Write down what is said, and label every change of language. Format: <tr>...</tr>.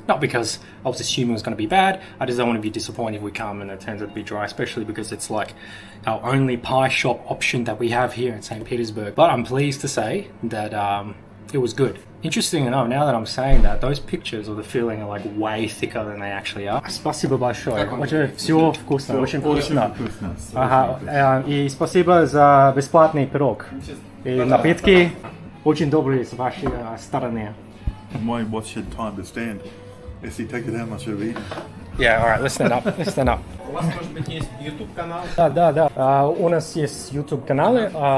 <en>Not because I was assuming it was going to be bad. I just don't want to be disappointed if we come and it turns out to be dry, especially because it's like our only pie shop option that we have here in St. Petersburg. But I'm pleased to say that it was good. Interesting enough, now that I'm saying that, those pictures of the filling are like way thicker than they actually are.</en> <ru>Спасибо большое. Очень всего вкусно, очень вкусно. Ага. И спасибо за бесплатный пирог. И напитки очень добрые с вашей стороны.</ru> <en>My watch had time to stand. Yes, he take it how much I've eaten. Yeah, alright, let's stand up. Let's stand up.</en> <ru>У вас, может быть, есть YouTube канал? Да. У нас есть YouTube каналы.</ru>